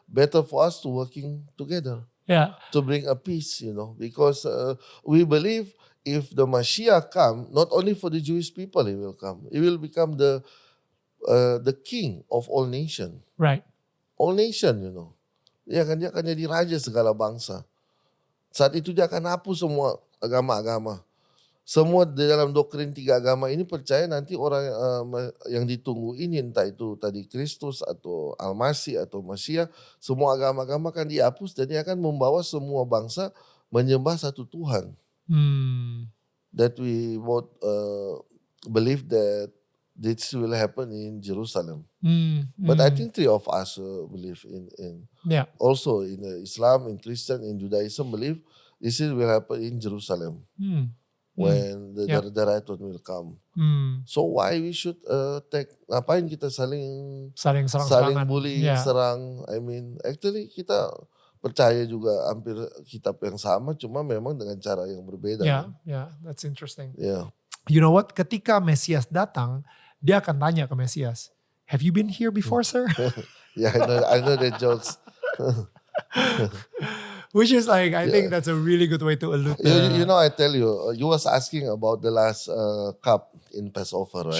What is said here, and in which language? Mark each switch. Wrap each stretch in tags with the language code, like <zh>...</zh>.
<en>Better for us to working together. Yeah. To bring a peace, because we believe if the Mashiach come, not only for the Jewish people he will come. He will become the king of all nation. Right. All nation,</en> <id>Dia akan jadi raja segala bangsa. Saat itu dia akan hapus semua agama-agama. Semua di dalam doktrin tiga agama ini percaya nanti orang yang ditunggu ini entah itu tadi Kristus atau Al-Masih atau Mashiach, semua agama-agama akan dihapus dan dia akan membawa semua bangsa menyembah satu Tuhan.</id> <en>That we both believe that this will happen in Jerusalem. But I think three of us believe in also in Islam, in Christian, in Judaism believe this will happen in Jerusalem. When the right one will come. So why we should</en> <id>ngapain kita saling bully, serang.</id> <en>I mean, actually</en> <id>kita percaya juga hampir kitab yang sama, cuma memang dengan cara yang berbeda.</id> <en>Yeah, that's interesting. Yeah. You know what?</en> <id>Ketika Mesias datang, dia akan tanya ke Mesias,</id> <en>have you been here before, sir? Yeah, I know the jokes. Which is like, I think that's a really good way to allude to. I tell you, you was asking about the last cup in Passover, right?</en>